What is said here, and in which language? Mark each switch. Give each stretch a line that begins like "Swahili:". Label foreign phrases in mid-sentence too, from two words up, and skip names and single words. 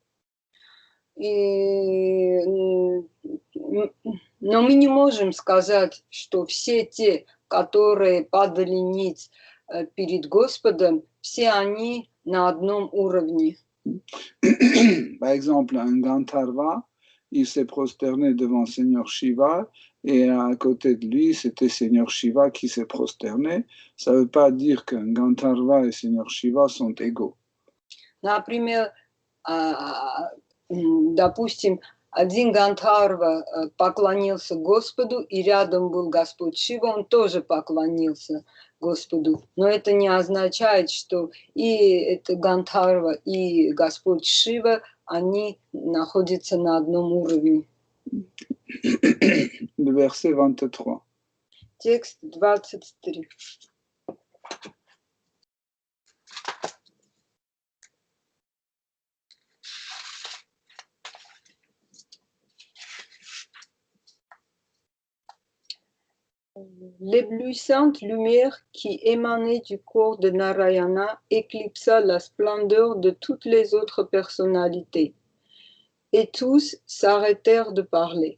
Russian: Но мы не можем сказать, что все те, которые падали ниц перед Господом, все они на одном уровне.
French: Par exemple, un Gandharva, il s'est prosterné devant Seigneur Shiva, et à côté de lui, c'était Seigneur Shiva qui s'est prosterné. Ça ne veut pas dire qu'un Gandharva et Seigneur Shiva sont égaux.
Russian: Например, допустим, один Гандхарва поклонился Господу, и рядом был Господь Шива, он тоже поклонился Господу. Но это не означает, что и это Гандхарва, и Господь Шива, они находятся на одном уровне.
French: Le verset 23.
Russian: Текст 23.
French: L'éblouissante lumière qui émanait du corps de Narayana éclipsa la splendeur de toutes les autres personnalités, et tous s'arrêtèrent de parler.